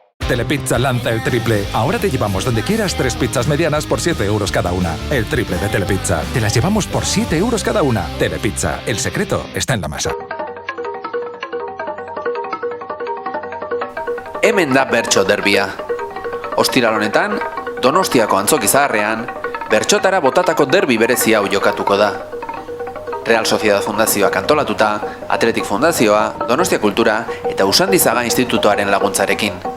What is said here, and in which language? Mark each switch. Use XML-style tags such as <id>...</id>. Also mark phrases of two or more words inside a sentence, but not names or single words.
<es>Telepizza lanza el triple. Ahora te llevamos donde quieras 3 pizzas medianas por 7 euros cada una. El triple de Telepizza. Te las llevamos por 7 euros cada una. Telepizza. El secreto está en la masa.</es> <eu>Hemen da bertso derbia. Ostiral honetan, Donostiako Antzoki Zaharrean, bertsotara botatako derbi berezi hau jokatuko da. Real Sociedad Fundazioak antolatuta, Athletic Fundazioa, Donostia Kultura eta Usandizaga Institutoaren laguntzarekin.</eu>